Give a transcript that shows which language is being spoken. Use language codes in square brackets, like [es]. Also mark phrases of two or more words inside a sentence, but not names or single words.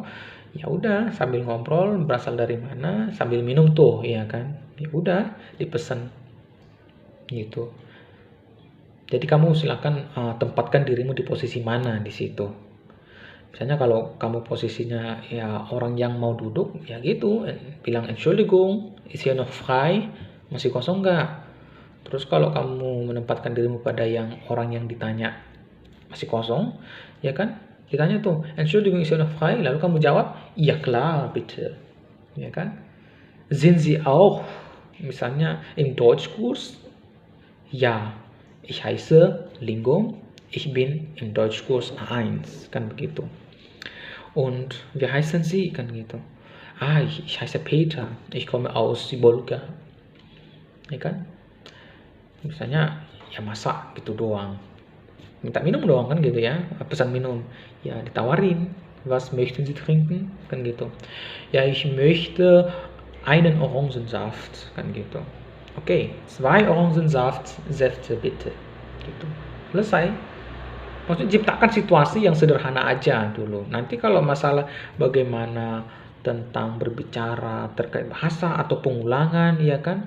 [id] Ya udah sambil ngobrol berasal dari mana, sambil minum tuh ya kan. Ya udah dipesan gitu. Jadi kamu silakan tempatkan dirimu di posisi mana di situ. Misalnya kalau kamu posisinya ya orang yang mau duduk, ya gitu, bilang [de] Entschuldigung, ist hier noch frei, [id] masih kosong nggak? Terus kalau kamu menempatkan dirimu pada yang orang yang ditanya masih kosong, ya kan? Ditanya tuh, [de] Entschuldigung, ist hier noch frei? [id] Lalu kamu jawab, [de] ja klar, bitte. [id] Ya kan? [de] Sind Sie auch, misalnya im Deutschkurs? Ja, ich heiße Lingom, ich bin im Deutschkurs A1, [id] kan begitu. [de] Und wie heißen Sie? [id] Kan gitu. [de] Ich heiße Peter, ich komme aus Sibolga. [id] Ya kan? Misalnya, ya masa gitu doang. Minta minum doang kan gitu ya, pesan minum. Ya ditawarin, [de] was möchten Sie trinken? [id] Kan gitu. [de] Ja, ich möchte einen Orangensaft, [id] kan gitu. Oke, [de] zwei Orangensaft, Säfte bitte. [id] Gitu. Selesai. Maksudnya ciptakan situasi yang sederhana aja dulu. Nanti kalau masalah bagaimana tentang berbicara terkait bahasa atau pengulangan, ya kan?